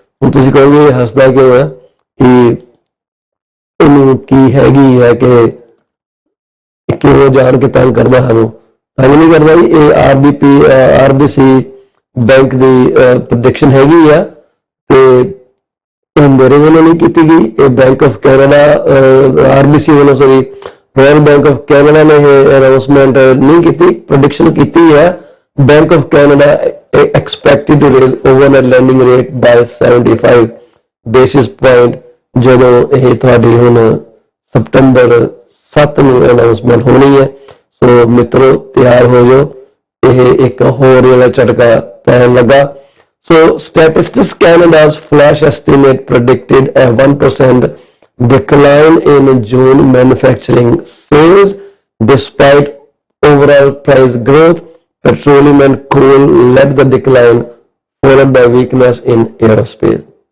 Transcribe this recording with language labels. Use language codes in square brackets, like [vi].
[pa] ਹੁਣ ਤੁਸੀਂ ਕਹੋਗੇ ਇਹ ਹੱਸਦਾ ਕਿਉਂ ਹੈ, ਕਿ ਇਹਨੂੰ ਕੀ ਹੈਗੀ ਹੈ ਕਿ ਕਿਉਂ ਜਾਣ ਕੇ ਤੰਗ ਕਰਦਾ ਸਾਨੂੰ? ਤੰਗ ਨਹੀਂ ਕਰਦਾ ਜੀ, ਇਹ ਆਰਬੀਸੀ ਬੈਂਕ ਦੀ ਪ੍ਰੈਡਿਕਸ਼ਨ ਹੈਗੀ ਆ ਤੇ ਮੇਰੇ ਵੱਲੋਂ ਨਹੀਂ ਕੀਤੀ ਗਈ। ਇਹ ਬੈਂਕ ਆਫ ਕੈਨੇਡਾ ਆਰਬੀਸੀ ਵੱਲੋਂ ਸੌਰੀ [hi] ਰॉयल बैंक ऑफ कैनेडा ने अनाउंसमेंट नहीं की, प्रेडिक्शन की है। [en] bank of Canada expected to raise overnight lending rate by 75 basis point [pa] ਜਦੋਂ ਇਹ ਤੁਹਾਡੀ ਹੁਣ ਸਤੰਬਰ 7 ਨੂੰ ਅਨਾਉਂਸਮੈਂਟ ਹੋਣੀ ਹੈ। ਸੋ ਮਿੱਤਰੋ ਤਿਆਰ ਹੋ ਜਾਓ, ਇਹ ਇੱਕ ਹੋਰ ਜਿਹੜਾ ਝਟਕਾ ਪੈਣ ਲੱਗਾ। [en] So Statistics Canada's flash estimate predicted a 1% decline in June manufacturing sales despite overall price growth. Petroleum and coal led the decline, followed by weakness in aerospace.